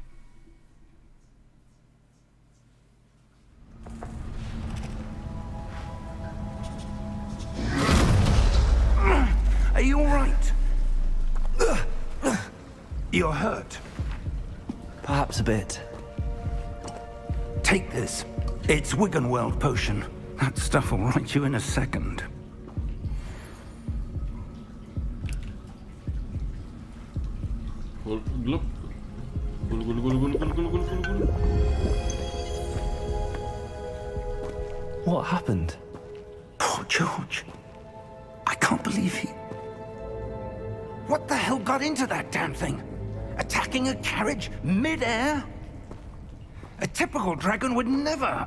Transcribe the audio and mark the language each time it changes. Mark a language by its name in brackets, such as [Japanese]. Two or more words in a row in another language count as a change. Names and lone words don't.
[English] Are you all right? You're hurt. Perhaps a bit. Take this. It's Wiggenweld potion. That stuff will right you in a second. Gul, glup. Gul, gul, gul, gul, gul, gul, gul, gul, gul. What happened? Poor George. I can't believe he... What the hell got into that damn thing? Attacking a carriage mid-air? A typical dragon would never...